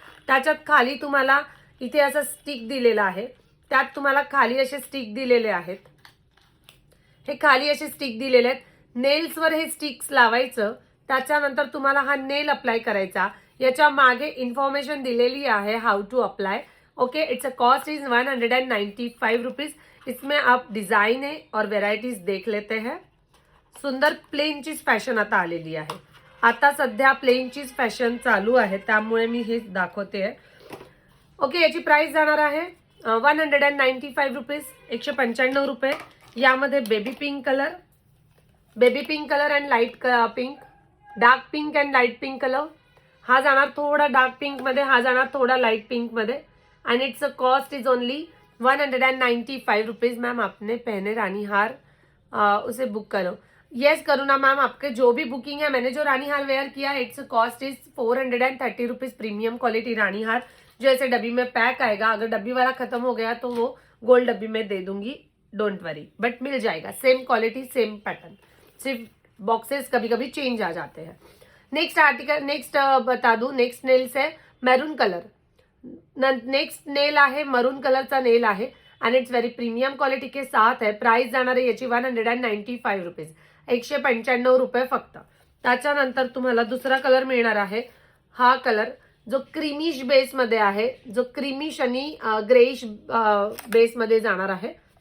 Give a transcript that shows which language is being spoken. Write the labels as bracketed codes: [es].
[mr] त्याच्यात खाली तुम्हाला इथे असं स्टिक दिलेलं आहे, त्यात तुम्हाला खाली असे स्टिक दिलेले आहेत. हे खाली असे स्टिक दिलेले आहेत. नेल्सवर हे स्टिक्स लावायचं, त्याच्यानंतर तुम्हाला हा नेल अप्लाय करायचा. याच्या मागे इन्फॉर्मेशन दिलेली आहे [en] How to apply. Okay, it's a cost is 195 rupees. [hi] इसमें आप डिजाइन है और वेराइटीज देख लेते हैं. [mr] सुंदर प्लेन चीज फॅशन आता आलेली आहे. आता सध्या प्लेन चीज फॅशन चालू आहे त्यामुळे मी हे दाखवते आहे. ओके, याची प्राइस जाणार आहे 195 रुपीज, 195 रुपये. यामध्ये baby pink colour and light pink, dark pink and light pink colour. हा जाणार थोड़ा डार्क पिंक मध्ये, हा जाणार थोड़ा लाइट पिंक मध्ये. [en] And it's a cost is only 195 rupees. [hi] Ma'am आपने पहने रानी हार उसे बुक करो. यस करुणा मैम, आपके जो भी बुकिंग है, मैंने जो रानी हार वेयर किया [en] Its cost is 430 rupees. [hi] Premium quality रानी हार जो ऐसे डब्बी में पैक आएगा. अगर डब्बी वाला खत्म हो गया तो वो गोल्ड डब्बी में दे दूंगी, [en] don't worry, [hi] बट मिल जाएगा. सेम क्वालिटी सेम पैटर्न, सिर्फ बॉक्सेस कभी कभी चेंज आ जाते हैं. नेक्स्ट आर्टिकल, नेक्स्ट बता दूं, नेक्स्ट नेल्स है मैरून कलर. [mr] नेक्स्ट नेल आहे मरून कलरचा नेल आहे आणि [hi] इट्स व्हेरी प्रीमियम क्वालिटी के साथ है. [mr] प्राइस जाणार आहे याची 195 रुपीज, 195 रुपये फक्त. त्याच्यानंतर तुम्हाला दुसरा कलर मिळणार आहे. हा कलर जो क्रीमिश बेस मध्ये आहे, जो क्रीमिश आणि ग्रेइश बेस मध्ये जाणार आहे.